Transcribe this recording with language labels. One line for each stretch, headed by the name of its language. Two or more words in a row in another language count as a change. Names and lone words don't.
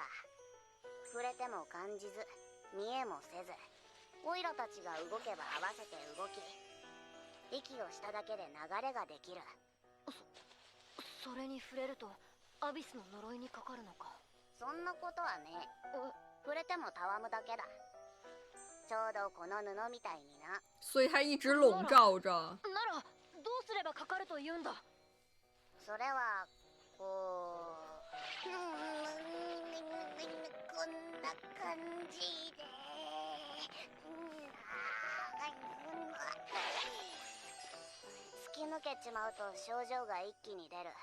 Japanese: 触れても感じず見えもせず、オイラたちが動けば合わせて動き、息をしただけで流れができる。それに触れるとアビスの呪いにかかるのか。そんなことはねえ。触れてもたわむだけだ。ちょうどこの布みたいにな。
Chinese: 所以它一直笼罩着。
Japanese: ならどうすればかかると言うんだ。それはこう、こんな感じで。突き抜けちまうと症状が一気に出る。